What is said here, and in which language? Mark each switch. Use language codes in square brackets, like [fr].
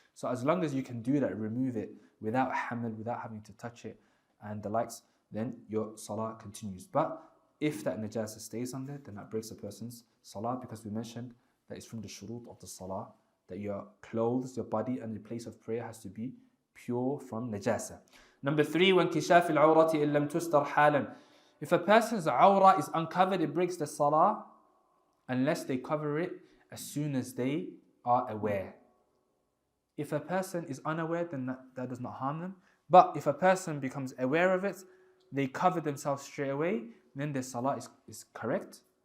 [en] So as long as you can do that, remove it without haml, without having to touch it and the likes, then your salah continues. But if that najasa stays on there, then that breaks a person's salah, because we mentioned that it's from the shurut of the salah, that your clothes, your body and the place of prayer has to be pure from najasa. Number 3, [ar] وانكشاف العورة إن لم تستر حالا. [en] If a person's awrah is uncovered, it breaks the salah unless they cover it as soon as they are aware. If a person is unaware, then that does not harm them. But if a person becomes aware of it, they cover themselves straight away, then their salah is correct.